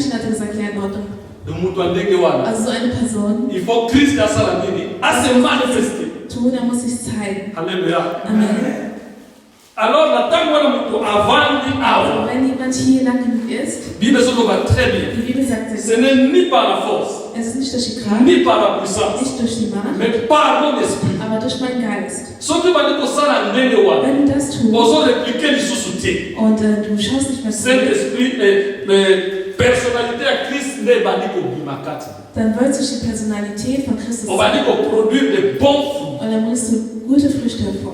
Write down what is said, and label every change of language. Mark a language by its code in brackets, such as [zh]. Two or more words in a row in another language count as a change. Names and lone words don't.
[de] Und hat er gesagt, ja, in Ordnung. Also so eine Person tun, er muss sich zeigen. Halleluja. Amen. [fr] Alors, [de] wenn jemand hier lang genug ist, die Bibel sagt, [fr] ce n'est ni par la force, [de] es ist nicht durch die Kraft, [fr] ni par la puissance, [de] nicht durch die Macht, [fr] mais par mon esprit. [de] aber durch meinen Geist. Wenn du das tust und du schaust nicht mehr zurück, dann wird sich die Personalität von Christus zeigen. Und dann bringst du gute Früchte hervor.